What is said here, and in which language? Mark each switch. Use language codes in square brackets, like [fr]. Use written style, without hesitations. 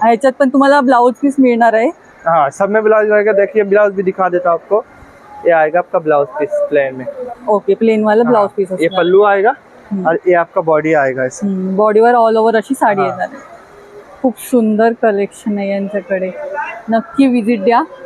[mr] ह्याच्यात पण तुम्हाला ब्लाउज पीस मिळणार आहे. [hi] हाँ, सब में ब्लाउज रहेगा. देखिए ब्लाउज भी दिखा देता हूँ आपको. ये आएगा आपका ब्लाउज पीस प्लेन में. ओके, प्लेन वाला ब्लाउज पीस ये पल्लू आएगा और ये आपका बॉडी आएगा. इसे [mr] बॉडीवर ऑल ओव्हर अशी साडी हा. येणार आहे. खूप सुंदर कलेक्शन आहे यांच्याकडे, नक्की विजिट द्या.